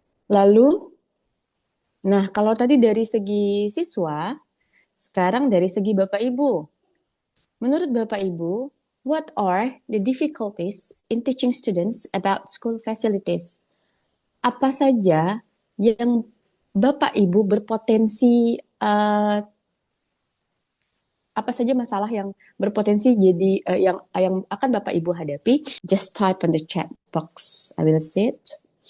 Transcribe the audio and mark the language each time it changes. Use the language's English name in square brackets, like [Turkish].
[Indonesian] Lalu, nah kalau tadi dari segi siswa, sekarang dari segi Bapak Ibu. Menurut [English] Bapak Ibu, what are the difficulties in teaching students about school facilities? [Indonesian] Apa saja yang Bapak Ibu berpotensi apa saja masalah yang berpotensi jadi yang akan Bapak Ibu hadapi? [English] Just type on the chat box. I will see it.